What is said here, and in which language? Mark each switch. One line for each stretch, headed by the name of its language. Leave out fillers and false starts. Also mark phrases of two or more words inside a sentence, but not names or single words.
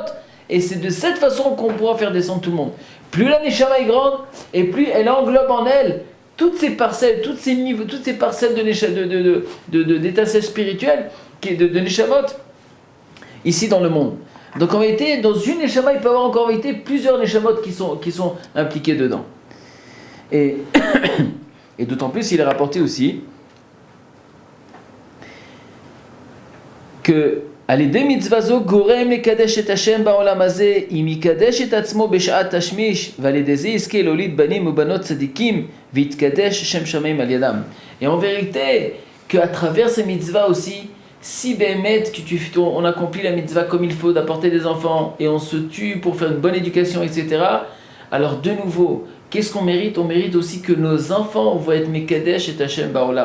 French: Et c'est de cette façon qu'on pourra faire descendre tout le monde. Plus la neshama est grande, et plus elle englobe en elle toutes ces parcelles, toutes ces niveaux, toutes ces parcelles d'étincelles spirituelles, de neshamot, ici dans le monde. Donc en vérité, dans une neshama, il peut y avoir encore en vérité plusieurs neshamot qui sont impliqués dedans. Et d'autant plus, il est rapporté aussi que
Hebrew: על ידי מצווה זו גורם לקדש את השם בעולם הזה, אם יקדש את עצמו בשעת תשמיש, ועל ידי זה יזכה להוליד בנים ובנות צדיקים, ויתקדש שם שמיים על ידם.
French: Et en vérité, qu'à travers ces mitzvahs aussi, si bémet que on accomplit la mitzvah comme il faut, d'apporter des enfants, et on se tue pour faire une bonne éducation, etc., alors de nouveau, qu'est-ce qu'on mérite ? On mérite aussi que nos enfants vont être
Hebrew: מקדש את השם בעולם.